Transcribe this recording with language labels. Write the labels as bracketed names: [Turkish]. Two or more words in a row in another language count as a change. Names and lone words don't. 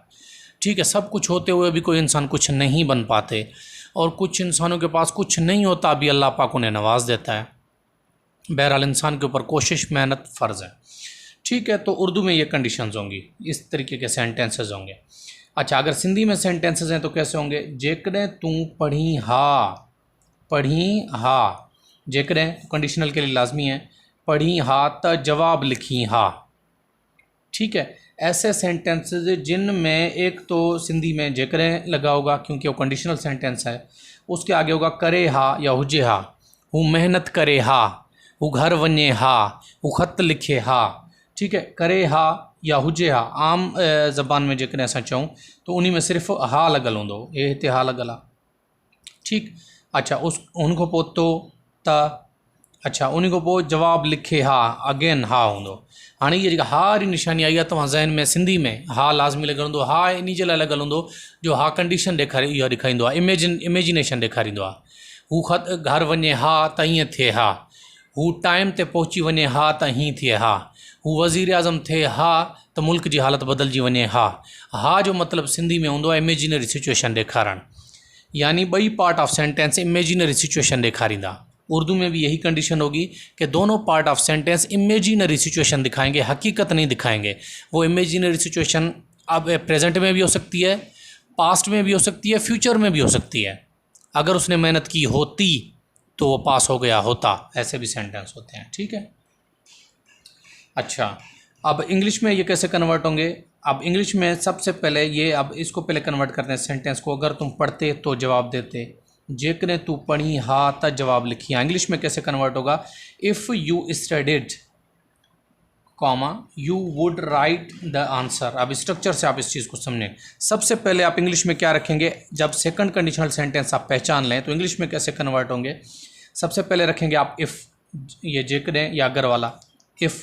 [Urdu] ٹھیک ہے، سب کچھ ہوتے ہوئے بھی کوئی انسان کچھ نہیں بن پاتے، اور کچھ انسانوں کے پاس کچھ نہیں ہوتا ابھی اللہ پاک انہیں نواز دیتا ہے. بہرحال انسان کے اوپر کوشش محنت فرض ہے. ٹھیک ہے، تو اردو میں یہ کنڈیشنز ہوں گی، اس طریقے کے سینٹینسز ہوں گے. اچھا، اگر سندھی میں سینٹینسز ہیں تو کیسے ہوں گے? [Sindhi] जेकॾहिं तू पढ़ी हा, [Urdu] جيڪڏهن کنڈیشنل کے لیے لازمی ہے, [Sindhi] पढ़ी हा त जवाब लिखी हा। [Urdu] ٹھیک ہے، ایسے سینٹینسز جن میں ایک تو سندھی میں جيڪڏهن لگا ہوگا کیونکہ وہ [English] conditional sentence [Urdu] ہے، اس کے آگے ہوگا [Sindhi] करे हा या हुजे हा। हू मेहनत करे हा, हू घर वञे हा, हू ख़त लिखे हा। [Urdu] ٹھیک ہے, [Sindhi] करे हा या हुजे हा। आम ज़बान में जेकॾहिं असां चऊं तो उन्हीं में सिर्फ़ु हा लॻल हूंदो, ये हिते हा लॻल आहे। ठीक। अच्छा, उन खां पोइ तो त अच्छा उन्हीं को पोइ जवाब लिखे हा अगेन हा हूंदो। हाणे इहा जेका हा वारी निशानी आई आहे तव्हां ज़हन में सिंधी में हा लाज़मी लॻल हूंदो। हा इन जे लाइ लॻल हूंदो जो हा कंडीशन ॾेखारे इहो ॾेखारींदो आहे, इमेजिनेशन ॾेखारींदो आहे। हू घर वञे हा त ईअं थिए हा, हू टाइम ते पहुची वञे हा त हीअं थिए हा, हू वज़ीर आज़म थिए हा त मुल्क जी हालत बदिलजी वञे हा। हा जो मतिलबु सिंधी में हूंदो आहे [English] imaginary situation [Sindhi] ॾेखारणु, यानी ॿई [English] part of sentence imaginary situation [Sindhi] ॾेखारींदा। [Urdu] اردو میں بھی یہی کنڈیشن ہوگی کہ دونوں [English] part of sentence imaginary situation [Urdu] دکھائیں گے، حقیقت نہیں دکھائیں گے. وہ [English] imaginary situation [Urdu] اب پریزنٹ میں بھی ہو سکتی ہے، پاسٹ میں بھی ہو سکتی ہے، فیوچر میں بھی ہو سکتی ہے. اگر اس نے محنت کی ہوتی تو وہ پاس ہو گیا ہوتا، ایسے بھی سینٹینس ہوتے ہیں. ٹھیک ہے. اچھا اب انگلش میں یہ کیسے کنورٹ ہوں گے? اب انگلش میں سب سے پہلے یہ، اب اس کو پہلے کنورٹ کرتے ہیں سینٹینس کو. اگر تم پڑھتے تو جواب دیتے, [Sindhi] जेकने तू पढ़ी हा त जवाब लिखी हा। [Urdu] انگلش میں کیسے کنورٹ ہوگا? [English] If you studied comma you would write the answer. [Urdu] اب اسٹرکچر سے آپ اس چیز کو سمجھیں۔ سب سے پہلے آپ انگلش میں کیا رکھیں گے? جب [English] second conditional sentence [Urdu] آپ پہچان لیں تو انگلش میں کیسے کنورٹ ہوں گے? سب سے پہلے رکھیں گے آپ اِف، یہ جيڪڏهن یا اگر والا اِف.